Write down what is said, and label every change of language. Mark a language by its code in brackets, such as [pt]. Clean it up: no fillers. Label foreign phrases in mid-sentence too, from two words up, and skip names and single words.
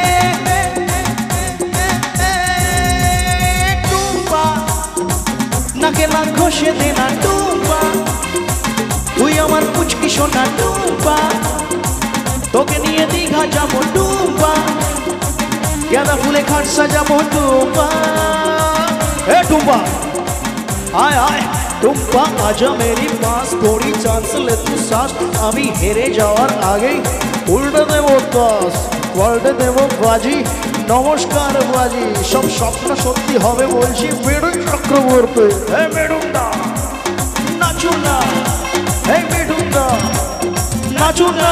[bn] টুম্পা নাকে না ঘষে দে না টুম্পা, তুই আমার পুচকি সোনা টুম্পা, তোকে নিয়ে দীঘা যাবো টুম্পা, গাঁদা ফুলে খাট সাজাবো টুম্পা। [hi] ए टुम्पा आय आय टुम्पा आजा मेरी पास, थोड़ी चांस ले तू सांस। [bn] আমি হেরে যাওয়ার আগেই উল্টে দেবো দশ, পাল্টে দেবো বাজি। নমস্কার বাজি, সব স্বপ্ন সত্যি হবে বলছি মেডুন চক্রবর্তী। হে মেডুনদা নাচুন না, হে মেডুনদা নাচুন না।